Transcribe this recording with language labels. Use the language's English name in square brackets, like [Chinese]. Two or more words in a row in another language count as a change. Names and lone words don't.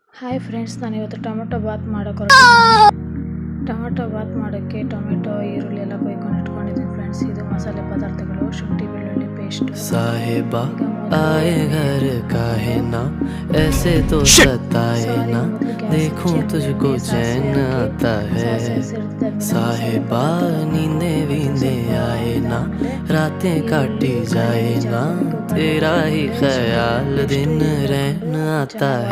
[English] hi friends, [Kannada] ನಾನು ಇವತ್ತು ಟೊಮೆಟೊ ಬಾತ್ ಮಾಡೋಕೆ ಹೊರಟಿದ್ದೀನಿ. ಟೊಮೆಟೊ ಬಾತ್ ಮಾಡೋಕ್ಕೆ ಟೊಮೆಟೊ ಈರುಳ್ಳಿ ಎಲ್ಲ ಕೊಯ್ಕೊಂಡು ಇಟ್ಕೊಂಡಿದ್ದೀನಿ ಫ್ರೆಂಡ್ಸ್. ಇದು ಮಸಾಲೆ ಪದಾರ್ಥಗಳು: ಶುಂಠಿ ಬೆಳ್ಳುಳ್ಳಿ ಪೇಸ್ಟು. [Hindi] साहिबा आए घर काहे ना, ऐसे तो सताए ना, देखूं तुझको चैन आता है। साहिबा नींदे वींदे आए ना, रातें काटी जाए ना, तेरा ही ख्याल दिन रहन आता है।